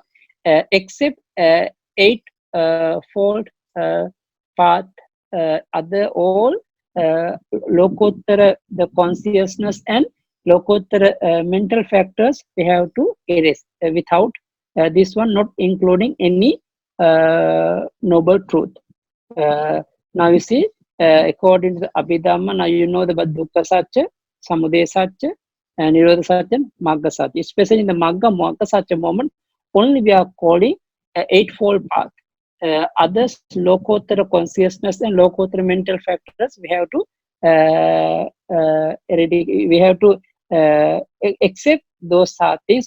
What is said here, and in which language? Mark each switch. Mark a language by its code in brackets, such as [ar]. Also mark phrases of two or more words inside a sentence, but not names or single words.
[en] Except eight fold path, other all Lokuttara, the consciousness and Lokuttara mental factors, we have to erase without this one not including any noble truth. Now you see, according to the Abhidhamma, now you know the [pi] Dukkha Satya, Samudaya Satya, [en] and [pi] Nirodha Satya, Magga Satya. [en] Especially in the [pi] Magga Satya [en] moment, only we are calling eightfold path. Others, Lokottara consciousness and Lokottara mental factors, we have to we have to accept those things.